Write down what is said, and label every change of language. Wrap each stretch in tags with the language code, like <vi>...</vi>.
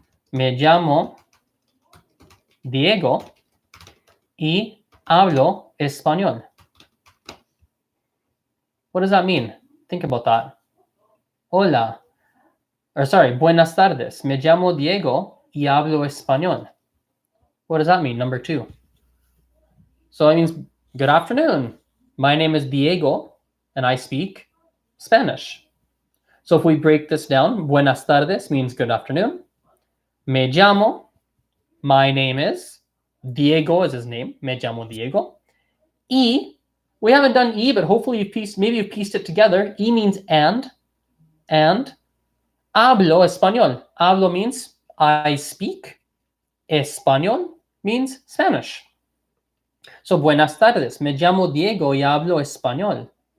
<es>Me llamo Diego y hablo español.</es> <en>What does that mean? Think about that. Hola.</en> <es>Buenas tardes. Me llamo Diego y hablo español.</es> <en>What does that mean? Number 2. So that means good afternoon. My name is Diego and I speak Spanish. So if we break this down,</en> <es>buenas tardes</es> <en>means good afternoon.</en> <es>Me llamo,</es> <en>my name is, Diego is his name,</en> <es>me llamo Diego.</es> <en>Y, we haven't done y, but hopefully you've pieced it together. Y means and</en> <es>hablo español.</es> <en>Hablo means I speak. Español means Spanish.</en> <es>So buenas tardes, me llamo Diego y hablo español.</es>